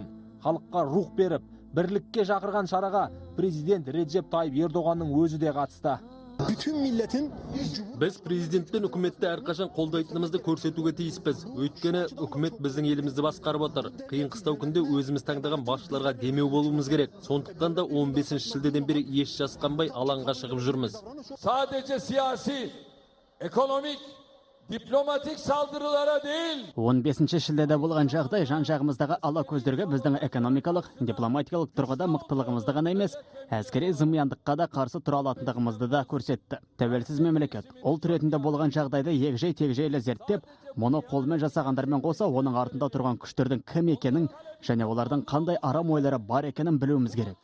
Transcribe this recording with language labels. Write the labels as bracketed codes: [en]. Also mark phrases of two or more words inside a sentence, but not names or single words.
[kk] Халыққа рух беріп, бірлікке шақырған шараға президент Реджеп Тайып Ердоғанның өзі де қатысты. Біз президент пен үкіметті әрқашан қолдайтынымызды көрсетуге тиіспіз. Өйткені үкімет біздің елімізді басқарып отыр. Қиын қыстау күнде өзіміз таңдаған басшыларға демеу болуымыз керек. Сондықтан да 15 шілдеден бері еш жасқанбай алаңға шығып жүрміз. [tr] Sadece siyasi, ekonomik, diplomatik saldırılara değil. [kk] 15 шілдеде болған жағдай жан-жағымыздағы ала көздерге біздің экономикалық, дипломатикалық тұрғыда мықтылығымызды ғана емес, әскери зымияндыққа да қарсы тұра алатындығымызды да көрсетті. Тәуелсіз мемлекет ұлт ретінде болған жағдайды егжей-тегжейлі зерттеп, мұны қолмен жасағандармен қоса, оның артында тұрған күштердің кім екенін және олардың қандай арам ойлары бар екенін білуіміз керек.